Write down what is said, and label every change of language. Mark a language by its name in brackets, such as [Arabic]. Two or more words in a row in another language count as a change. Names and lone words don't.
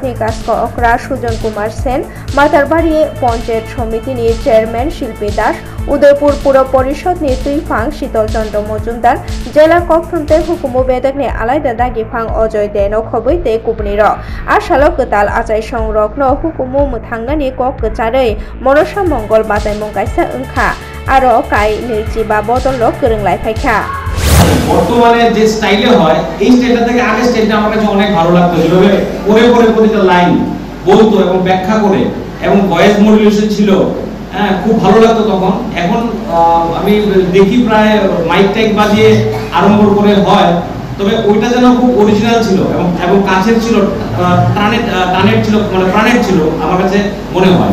[Kok Borok] ni Kasko Okra Sujon Kumar Sen Matarbari Ponchet Somiti ni Chairman Shilpi Das Udaipur Puro Porishod ni Tuifang Shitol Chandra Mojumdar Jela Kokthumte Hukumu Bedek ni Alaida Dagi Phang Ojoy Deno Khobui Te Kubniro Ashalo Ketal Achai Songrokno Hukumu Muthangani Kok Kecharei Monosha Mongol Batai Mongkaisa Engkha Aro Kai Nirchi Ba Bodolok Gerunglai Phaikha [Bangla] বর্তমানে যে স্টাইলে হয় এই স্টাইলটা থেকে আগে স্টাইলটা আমার কাছে অনেক ভালো লাগতো, যেভাবে পরে পরে প্রতিটা লাইন বলতো এবং ব্যাখ্যা করে এবং [English] voice modulation [Bangla] ছিল, হ্যাঁ খুব ভালো লাগতো তখন। এখন আমি দেখি প্রায় মাইক টাইক বাজিয়ে আরম্ভ করে হয়, তবে ওইটা যেন খুব অরিজিনাল ছিল এবং কাছের ছিল, টানের ছিল, মানে প্রাণের ছিল আমার কাছে মনে হয়।